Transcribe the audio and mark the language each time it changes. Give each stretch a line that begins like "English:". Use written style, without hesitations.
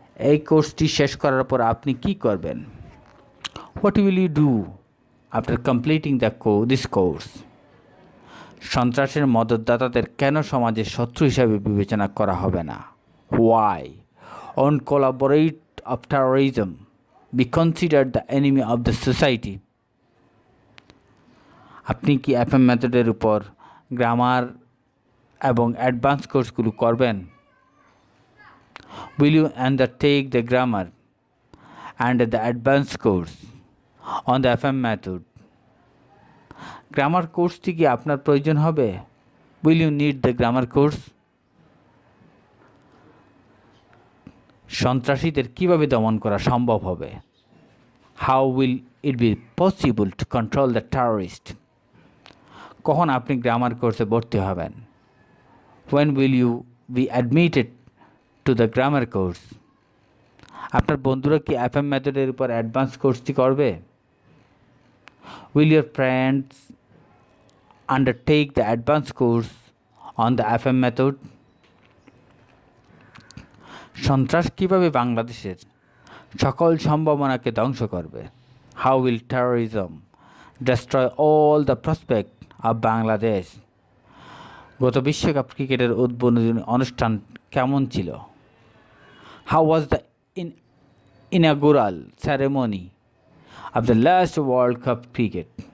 Bangla: এই কোর্সটি শেষ করার পর আপনি কি করবেন?
English: What will you do after completing this course?
Bangla: সন্ত্রাসের মদতদাতাদের কেন সমাজের শত্রু হিসাবে বিবেচনা করা হবে না?
English: Why won't collaborate of terrorism be considered the enemy of the society?
Bangla: আপনি কি এফএম মেথডের উপর গ্রামার এবং অ্যাডভান্স কোর্সগুলো করবেন?
English: Will you undertake the grammar and the advanced course on the FM method?
Bangla: Grammar কোর্সটি কি আপনার প্রয়োজন হবে?
English: Will you need the grammar course?
Bangla: সন্ত্রাসীদের কিভাবে দমন করা সম্ভব হবে?
English: How will it be possible to control the terrorist?
Bangla: কখন আপনি গ্রামার কোর্সে ভর্তি হবেন?
English: When will you be admitted to the grammar course?
Bangla: আপনার বন্ধুরা কি এফএম মেথডের উপর অ্যাডভান্স কোর্সটি করবে?
English: Will your friends undertake the advanced course on the FM method?
Bangla: সন্ত্রাস কিভাবে বাংলাদেশের সকল সম্ভাবনাকে ধ্বংস করবে?
English: How will terrorism destroy all the prospect of Bangladesh?
Bangla: গত বিশ্বকাপ ক্রিকেটের উদ্বোধনী অনুষ্ঠান কেমন ছিল?
English: How was the inaugural ceremony of the last World Cup cricket?